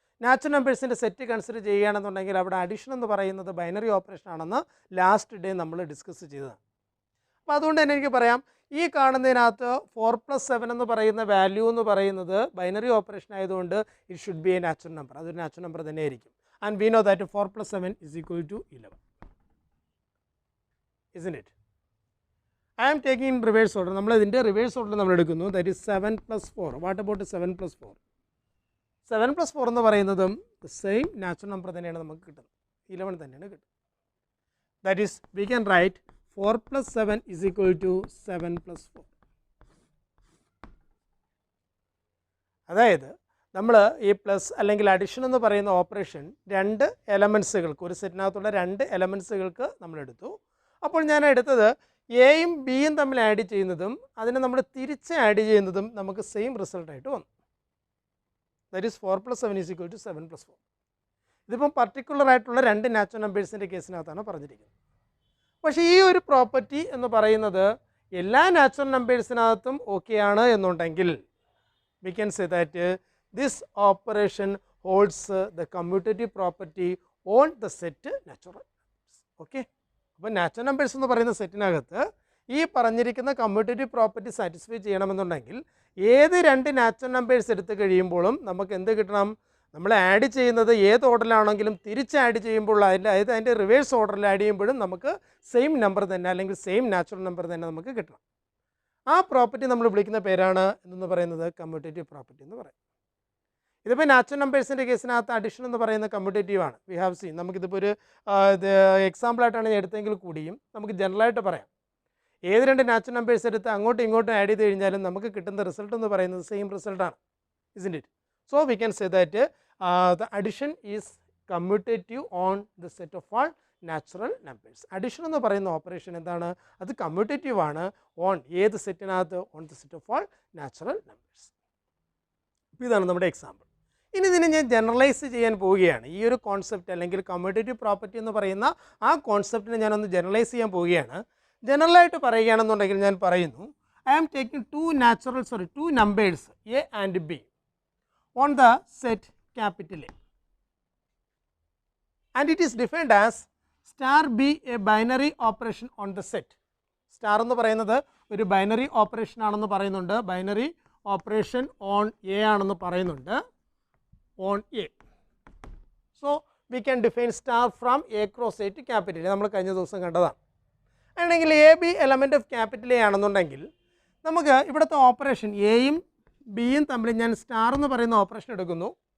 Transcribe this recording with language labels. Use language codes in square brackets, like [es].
[ml] Natural നമ്പേഴ്സിൻ്റെ set consider ചെയ്യുകയാണെന്നുണ്ടെങ്കിൽ അവിടെ addition എന്ന് പറയുന്നത് ബൈനറി ഓപ്പറേഷൻ ആണെന്ന് ലാസ്റ്റ് ഡേ നമ്മൾ ഡിസ്കസ് ചെയ്തതാണ്. അപ്പോൾ അതുകൊണ്ട് തന്നെ എനിക്ക് പറയാം, ഈ കാണുന്നതിനകത്ത് 4+7 എന്ന് പറയുന്ന വാല്യൂ എന്ന് പറയുന്നത് ബൈനറി ഓപ്പറേഷൻ ആയതുകൊണ്ട് [en] It should be a natural number. [ml] അതൊരു നാച്ചുറൽ നമ്പർ തന്നെ ആയിരിക്കും. [en] And we know that 4+7 is equal to 11, isn't it? I am taking in reverse order. [ml] നമ്മൾ ഇതിൻ്റെ റിവേഴ്സ് ഓർഡർ നമ്മൾ എടുക്കുന്നു. [en] That is 7+4. What about 7+4? [ml] 7+4 എന്ന് പറയുന്നതും സെയിം നാച്ചുറൽ നമ്പർ തന്നെയാണ് നമുക്ക് കിട്ടുന്നത്. 11 തന്നെയാണ് കിട്ടുന്നത്. [en] That is we can write 4+7 is equal to 7+4. [ml] അതായത് നമ്മൾ ഈ പ്ലസ് അല്ലെങ്കിൽ അഡിഷൻ എന്ന് പറയുന്ന ഓപ്പറേഷൻ രണ്ട് എലമെൻസുകൾക്ക്, ഒരു സെറ്റിനകത്തുള്ള രണ്ട് എലമെൻസുകൾക്ക് നമ്മൾ എടുത്തു. അപ്പോൾ ഞാൻ എടുത്തത് എയും ബിയും തമ്മിൽ ആഡ് ചെയ്യുന്നതും അതിനെ നമ്മൾ തിരിച്ച് ആഡ് ചെയ്യുന്നതും നമുക്ക് സെയിം റിസൾട്ടായിട്ട് വന്നു. [en] That is 4+7 is equal to 7+4. [ml] ഇതിപ്പം പർട്ടിക്കുലർ ആയിട്ടുള്ള രണ്ട് നാച്ചുറൽ നമ്പേഴ്സിൻ്റെ കേസിനകത്താണ് പറഞ്ഞിരിക്കുന്നത്. പക്ഷേ ഈ ഒരു പ്രോപ്പർട്ടി എന്ന് പറയുന്നത് എല്ലാ നാച്ചുറൽ നമ്പേഴ്സിനകത്തും ഓക്കെയാണ് എന്നുണ്ടെങ്കിൽ [en] We can say that this operation holds the commutative property on the set natural numbers. [ml] Okay, അപ്പോൾ നാച്ചുറൽ നമ്പേഴ്സ് എന്ന് പറയുന്ന സെറ്റിനകത്ത് ഈ പറഞ്ഞിരിക്കുന്ന കമ്മ്യൂട്ടേറ്റീവ് പ്രോപ്പർട്ടി സാറ്റിസ്ഫൈ ചെയ്യണമെന്നുണ്ടെങ്കിൽ ഏത് രണ്ട് നാച്ചുറൽ നമ്പേഴ്സ് എടുത്ത് കഴിയുമ്പോഴും നമുക്ക് എന്ത് കിട്ടണം? നമ്മൾ ആഡ് ചെയ്യുന്നത് ഏത് ഓർഡറിലാണെങ്കിലും തിരിച്ച് ആഡ് ചെയ്യുമ്പോൾ അതിൻ്റെ റിവേഴ്സ് ഓർഡറിൽ ആഡ് ചെയ്യുമ്പോഴും നമുക്ക് സെയിം നമ്പർ തന്നെ അല്ലെങ്കിൽ സെയിം നാച്ചുറൽ നമ്പർ തന്നെ നമുക്ക് കിട്ടണം. ആ പ്രോപ്പർട്ടി നമ്മൾ വിളിക്കുന്ന പേരാണ് എന്ന് പറയുന്നത് കമ്മ്യൂട്ടേറ്റീവ് പ്രോപ്പർട്ടി എന്ന് പറയും. ഇതിപ്പോൾ നാച്ചുറൽ നമ്പേഴ്സിൻ്റെ കേസിനകത്ത് അഡിഷൻ എന്ന് പറയുന്ന കമ്മ്യൂട്ടേറ്റീവ് ആണ്. [en] We have seen. [ml] നമുക്കിതിപ്പോൾ ഒരു എക്സാമ്പിളായിട്ടാണ് ഞാൻ എടുത്തെങ്കിൽ കൂടിയും നമുക്ക് ജനറലായിട്ട് പറയാം, ഏത് രണ്ട് നാച്ചുറൽ നമ്പേഴ്സ് എടുത്ത് അങ്ങോട്ടും ഇങ്ങോട്ടും ആഡ് ചെയ്ത് കഴിഞ്ഞാലും നമുക്ക് കിട്ടുന്ന റിസൾട്ട് എന്ന് പറയുന്നത് സെയിം റിസൾട്ടാണ്. [en] Isn't it? So we can say that the addition is commutative on the set of all natural numbers. [ml] Addition എന്ന് പറയുന്ന ഓപ്പറേഷൻ എന്താണ്? അത് കമ്മ്യൂട്ടേറ്റീവ് ആണ് ഓൺ ഏത് സെറ്റിനകത്ത്? [en] On the set of all natural numbers. [ml] ഇതാണ് നമ്മുടെ എക്സാമ്പിൾ. ഇനി ഇതിനെ ഞാൻ ജനറലൈസ് ചെയ്യാൻ പോവുകയാണ്. ഈ ഒരു കോൺസെപ്റ്റ് അല്ലെങ്കിൽ കമ്മ്യൂട്ടേറ്റീവ് പ്രോപ്പർട്ടി എന്ന് പറയുന്ന ആ കോൺസെപ്റ്റിനെ ഞാനൊന്ന് ജനറലൈസ് ചെയ്യാൻ പോവുകയാണ്. ജനറലായിട്ട് പറയുകയാണെന്നുണ്ടെങ്കിൽ ഞാൻ പറയുന്നു, [en] I am taking two numbers A and B on the set capital A, and it is defined as star B a binary operation on the set. [ml] Star എന്ന് പറയുന്നത് ഒരു ബൈനറി ഓപ്പറേഷൻ ആണെന്ന് പറയുന്നുണ്ട്. ബൈനറി ഓപ്പറേഷൻ ഓൺ എ ആണെന്ന് പറയുന്നുണ്ട്. On A. [en] So we can define star from A cross A to capital A. [ml] നമ്മൾ കഴിഞ്ഞ ദിവസം കണ്ടതാണ്. അല്ലെങ്കിൽ A B element of capital A ആണെന്നുണ്ടെങ്കിൽ നമുക്ക് ഇവിടുത്തെ ഓപ്പറേഷൻ എയും ബിയും തമ്മിൽ ഞാൻ സ്റ്റാർ എന്ന് പറയുന്ന ഓപ്പറേഷൻ എടുക്കുന്നു.